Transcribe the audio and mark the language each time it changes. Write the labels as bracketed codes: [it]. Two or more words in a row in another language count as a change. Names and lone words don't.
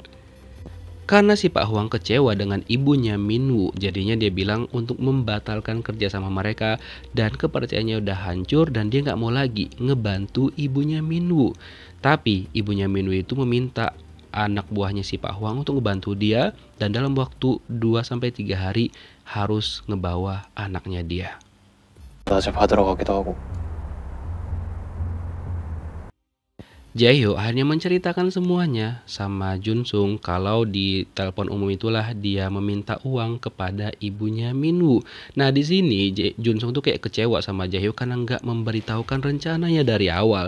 [id] Karena si Pak Hwang kecewa dengan ibunya Minwoo, jadinya dia bilang untuk membatalkan kerja sama mereka dan kepercayaannya udah hancur dan dia nggak mau lagi ngebantu ibunya Minwoo. Tapi ibunya Minwoo itu meminta anak buahnya si Pak Hwang untuk ngebantu dia dan dalam waktu 2-3 hari harus ngebawa anaknya dia. [ko] 낮에 받으러 가기도 하고. [id] Jaehyo akhirnya menceritakan semuanya sama Junsung kalau di telepon umum itulah dia meminta uang kepada ibunya Minwoo. Nah, di sini Junsung tuh kayak kecewa sama Jaehyo karena nggak memberitahukan rencananya dari awal.